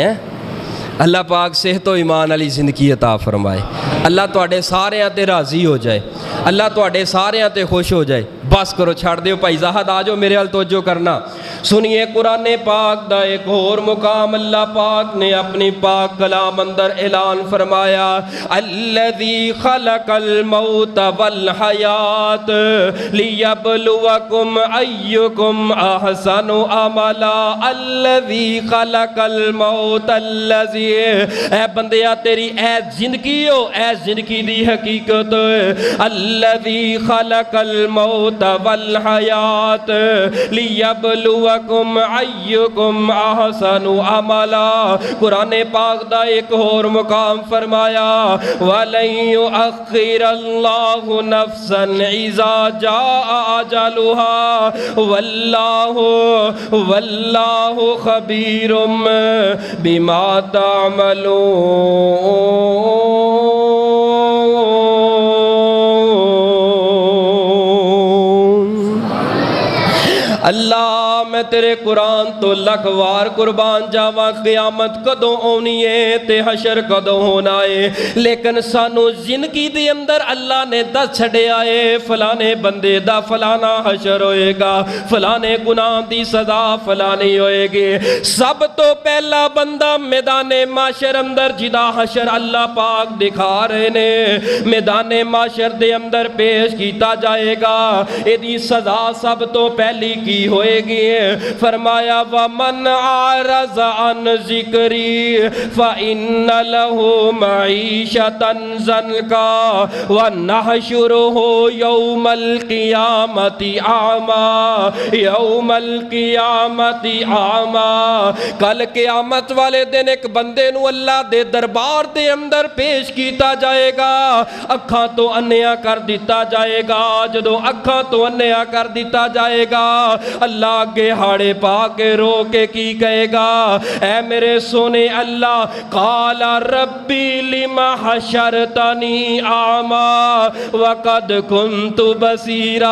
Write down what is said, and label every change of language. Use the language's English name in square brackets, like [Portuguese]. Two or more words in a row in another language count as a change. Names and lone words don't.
[Punjabi] ਅੱਲਾਹ ਪਾਕ ਸਿਹਤ ਈਮਾਨ ਵਾਲੀ ਜ਼ਿੰਦਗੀ ਅਤਾ ਫਰਮਾਏ। ਅੱਲਾਹ ਤੁਹਾਡੇ ਸਾਰਿਆਂ ਤੇ ਰਾਜ਼ੀ ਹੋ ਜਾਏ, ਅੱਲਾਹ ਤੁਹਾਡੇ ਸਾਰਿਆਂ ਤੇ ਖੁਸ਼ ਹੋ ਜਾਏ। ਬਸ ਕਰੋ, ਛੱਡ ਦਿਓ ਭਾਈ ਜ਼ਾਹਦ, ਆ ਜਾਓ ਮੇਰੇ ਹਲ ਤਵੱਜੋ ਕਰਨਾ। ਸੁਣੀਏ ਕੁਰਾਨ ਪਾਕ ਦਾ ਏਕ ਔਰ ਮੁਕਾਮ ਅੱਲਾਹ ਪਾਕ ਨੇ ਅਪਨੀ ਪਾਕ ਕਲਾਮ ਅੰਦਰ ਐਲਾਨ ਫ਼ਰਮਾਇਆ, [Arabic] الذي خلق الموت والحياة ليبلوكم أيكم أحسن عملا. الذي خلق الموت, [Punjabi] ਅੱਲਜ਼ੀ ਐ ਬੰਦਿਆ ਤੇਰੀ ਐ ਜ਼ਿੰਦਗੀ ਹੋ, ਐ ਜ਼ਿੰਦਗੀ ਦੀ ਹਕੀਕਤ। [Arabic] الذي خلق الموت والحياة ليبلوكم أيكم أحسن عملا. [Punjabi] ਕੁਰਾਨ ਪਾਕ ਦਾ ਏਕ ਔਰ ਮੁਕਾਮ ਫ਼ਰਮਾਇਆ, [Arabic] ولن يؤخر الله نفسا إذا جاء أجلها والله خبير بما تعملون. [Punjabi] ਅੱਲਾਹ ਮੈਂ ਤੇਰੇ ਕੁਰਾਨ ਤੋਂ ਲੱਖ ਵਾਰ ਕੁਰਬਾਨ ਜਾਵਾਂ, ਕ਼ਿਆਮਤ ਕਦੋਂ ਆਣੀ ਹੈ ਤੇ ਹਸ਼ਰ ਕਦੋਂ ਹੋਣਾ ਹੈ, ਲੇਕਿਨ ਸਾਨੂੰ ਜ਼ਿੰਦਗੀ ਦੇ ਅੰਦਰ ਅੱਲਾਹ ਨੇ ਦੱਸ ਛੱਡਿਆ ਹੈ ਫ਼ਲਾਣੇ ਬੰਦੇ ਦਾ ਫ਼ਲਾਣਾ ਹਸ਼ਰ ਹੋਏਗਾ, ਫ਼ਲਾਣੇ ਗੁਨਾਹ ਦੀ ਸਜ਼ਾ ਫ਼ਲਾਣੀ ਹੋਏਗੀ। ਸਭ ਤੋਂ ਪਹਿਲਾ ਬੰਦਾ ਮੈਦਾਨੇ ਮਾਸ਼ਰ ਅੰਦਰ ਜਿਦਾ ਹਸ਼ਰ ਅੱਲਾਹ ਪਾਕ ਦਿਖਾ ਰਹੇ ਨੇ, ਮੈਦਾਨੇ ਮਾਸ਼ਰ ਦੇ ਅੰਦਰ ਪੇਸ਼ ਕਿਆ ਜਾਏਗਾ। ਇਹਦੀ ਸਜ਼ਾ ਸਭ ਤੋਂ ਪਹਿਲੀ ਕੀ ਹੋਏਗੀ। [Arabic] فرمایا ومن أعرض عن ذكري فإن له معيشة ضنكا ونحشره يوم القيامة أعمى، يوم القيامة أعمى. [Punjabi] ਕੱਲ੍ਹ ਕ਼ਿਆਮਤ ਵਾਲੇ ਦਿਨ ਏਕ ਬੰਦੇ ਨੂੰ ਅੱਲਾਹ ਦੇ ਦਰਬਾਰ ਦੇ ਅੰਦਰ ਪੇਸ਼ ਕਿਆ ਜਾਏਗਾ, ਅੱਖਾਂ ਤੋਂ ਅੰਨ੍ਹਿਆ ਕਰ ਦਿੱਤਾ ਜਾਏਗਾ। ਜਦੋਂ ਅੱਖਾਂ ਤੋਂ ਅੰਨ੍ਹਿਆ ਕਰ ਦਿੱਤਾ ਜਾਏਗਾ, ਅੱਲਾਹ ਅੱਗੇ ਹਾੜੇ ਪਾ ਕੇ ਰੋ ਕੇ ਕੀ ਕਹੇਗਾ, ਐ ਮੇਰੇ ਸੋਹਣੇ ਅੱਲਾਹ, [Arabic] قال رب لم حشرتني أعمى وقد كنت بصيرا.